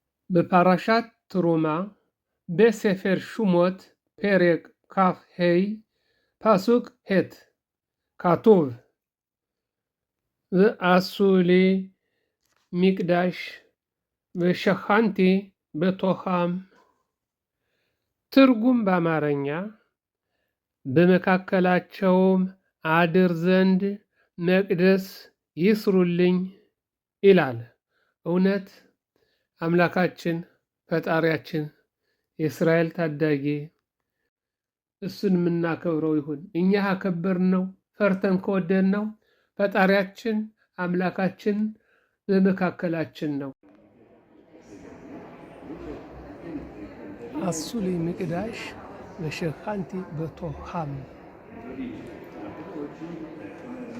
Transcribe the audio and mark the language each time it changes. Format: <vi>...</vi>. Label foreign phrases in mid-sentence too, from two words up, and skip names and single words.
<he>בפרשת תרומה, בספר שמות, פרק כ"ה, פסוק ה', כתוב: ועשו לי מקדש ושכנתי בתוכם.</he> <am>ትርጉም በአማርኛ በመካከላቸውም አድር ዘንድ መቅደስ ይስሩልኝ ይላል። እውነት አምላካችን ፈጣሪያችን የእስራኤል ታዳጊ እሱን የምናከብረው ይሁን። እኛ አከበርነው ፈርተን ከወደድነው ፈጣሪያችን አምላካችን በመካከላችን ነው።</am> <he>עשו לי מקדש ושכנתי בתוכם.</he>